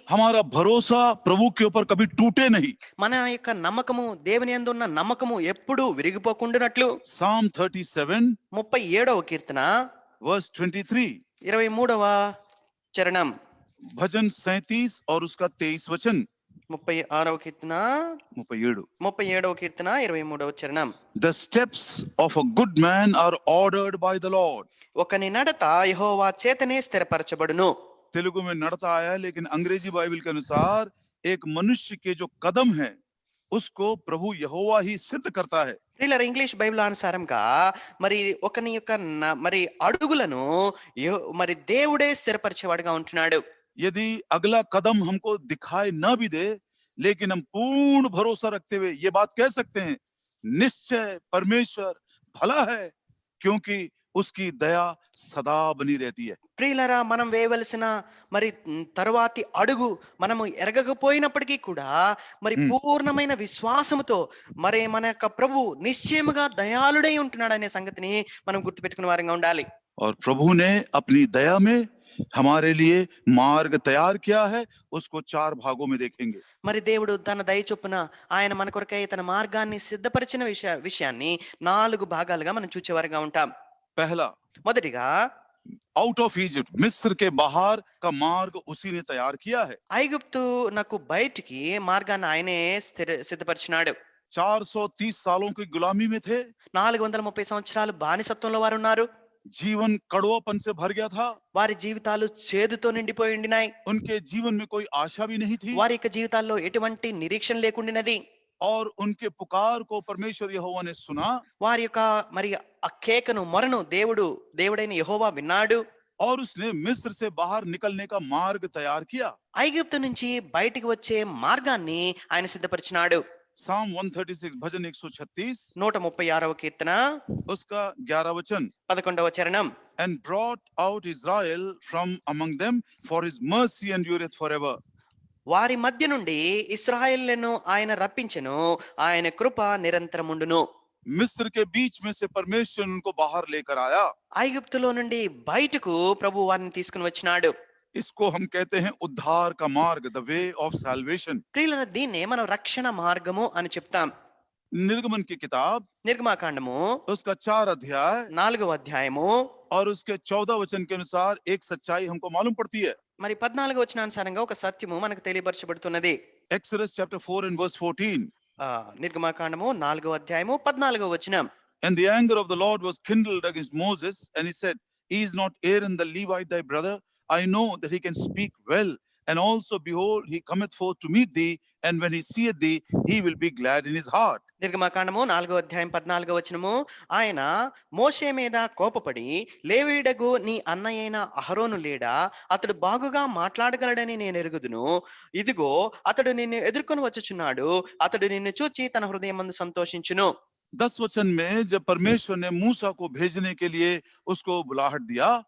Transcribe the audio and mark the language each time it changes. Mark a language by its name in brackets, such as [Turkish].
[Hindi] हमारा भरोसा प्रभु के ऊपर कभी टूटे नहीं. [Telugu] మన యొక్క నమ్మకము, దేవుని యందు ఉన్న నమ్మకము ఎప్పుడూ విరిగిపోకుండానట్లు. [English] Psalm 37 [Telugu] 37వ కీర్తన [English] verse 23, [Telugu] 23వ చరణం, [Hindi] भजन 37 और उसका 23 वचन, [Telugu] 36వ కీర్తన 37. 37వ కీర్తన 23వ చరణం. [English] The steps of a good man are ordered by the Lord. [Telugu] ఒకని నడత యెహోవా చేతనే స్థిరపరచబడును. [Hindi] तेलुगु में नड़ता आया है, लेकिन अंग्रेजी बाइबल के अनुसार एक मनुष्य के जो कदम है उसको प्रभु यहोवा ही सिद्ध करता है. [Telugu] ప్రియులారా, ఇంగ్లీష్ బైబిల్ అనుసారంగా మరి ఒకని యొక్క మరి అడుగులను మరి దేవుడే స్థిరపరిచేవాడుగా ఉంటున్నాడు. [Hindi] यदि अगला कदम हमको दिखाई न भी दे, लेकिन हम पूर्ण भरोसा रखते हुए ये बात कह सकते हैं, निश्चय परमेश्वर भला है, क्योंकि उसकी दया सदा बनी रहती है. [Telugu] ప్రియులారా, మనం వేయవలసిన మరి తరువాతి అడుగు మనము ఎరగకపోయినప్పటికీ కూడా మరి పూర్ణమైన విశ్వాసముతో మరి మన యొక్క ప్రభు నిశ్చయముగా దయాళుడై ఉంటున్నాడు అనే సంగతిని మనం గుర్తుపెట్టుకునే వారంగా ఉండాలి. [Hindi] और प्रभु ने अपनी दया में हमारे लिए मार्ग तैयार किया है, उसको 4 भागों में देखेंगे. [Telugu] మరి దేవుడు తన దయ చొప్పున ఆయన మన కొరకై తన మార్గాన్ని సిద్ధపరిచిన విషయాన్ని 4 భాగాలుగా మనం చూచేవారుగా ఉంటాం. [Hindi] पहला, [Telugu] మొదటిగా [English] out of Egypt, [Hindi] मिस्र के बाहर का मार्ग उसी ने तैयार किया है. [Telugu] ఐగుప్తు నాకు బయటికి మార్గాన్ని ఆయనే సిద్ధపరిచినాడు. [Hindi] 430 सालों की गुलामी में थे, [Telugu] 430 సంవత్సరాలు బానిసత్వంలో వారు ఉన్నారు. [Hindi] जीवन कड़वापन से भर गया था, [Telugu] వారి జీవితాలు చేదుతో నిండిపోయి ఉండినాయి. [Hindi] उनके जीवन में कोई आशा भी नहीं थी, [Telugu] వారి యొక్క జీవితాల్లో ఎటువంటి నిరీక్షణ లేకుండినది. [Hindi] और उनके पुकार को परमेश्वर यहोवा ने सुना, [Telugu] వారి యొక్క మరి ఆ కేకను మొరను దేవుడైన యెహోవా విన్నాడు. [Hindi] और उसने मिस्र से बाहर निकलने का मार्ग तैयार किया. [Telugu] ఐగుప్తు నుంచి బయటికి వచ్చే మార్గాన్ని ఆయన సిద్ధపరిచినాడు. [English] Psalm 136, [Hindi] भजन 136, [Telugu] 136వ కీర్తన [Hindi] उसका 11 वचन, [Telugu] 11వ చరణం. [English] and brought out Israel from among them, for his mercy endureth forever. [Telugu] వారి మధ్య నుండి ఇశ్రాయేలును ఆయన రప్పించెను, ఆయన కృప నిరంతరముండును. [Hindi] मिस्र के बीच में से परमेश्वर उनको बाहर लेकर आया. [Telugu] ఐగుప్తులో నుండి బయటకు ప్రభు వారిని తీసుకుని వచ్చినాడు. [Hindi] इसको हम कहते हैं उद्धार का मार्ग, [English] The way of salvation. [Telugu] ప్రియులారా, దీన్నే మనం రక్షణ మార్గము అని చెప్తాం. [Hindi] निर्गमन की किताब [Telugu] నిర్గమాకాండము [Hindi] उसका 4 अध्याय [Telugu] 4వ అధ్యాయము [Hindi] और उसके 14 वचन के अनुसार एक सच्चाई हमको मालूम पड़ती है. [Telugu] మరి 14వ వచనానుసారంగా ఒక సత్యము మనకు తెలియపరచబడుతున్నది. [English] Exodus chapter 4 and verse 14. [Telugu] నిర్గమాకాండము 4వ అధ్యాయము 14వ వచనం. [English] And the anger of the Lord was kindled against Moses, and he said, is not Aaron the Levite thy brother? I know that he can speak well, and also behold, he cometh forth to meet thee, and when he seeth thee, he will be glad in his heart. [Telugu] నిర్గమాకాండము 4వ అధ్యాయం 14వ వచనము. ఆయన మోషే మీద కోపపడి, లేవీయుడగు నీ అన్నయైన అహరోను లేడా, అతడు బాగుగా మాట్లాడగలడని నేను ఎరుగుదును. ఇదిగో అతడు నిన్ను ఎదుర్కొని వచ్చుచున్నాడు, అతడు నిన్ను చూచి తన హృదయమందు సంతోషించును. [Hindi] 10 वचन में जब परमेश्वर ने मूसा को भेजने के लिए उसको बुलाहट दिया,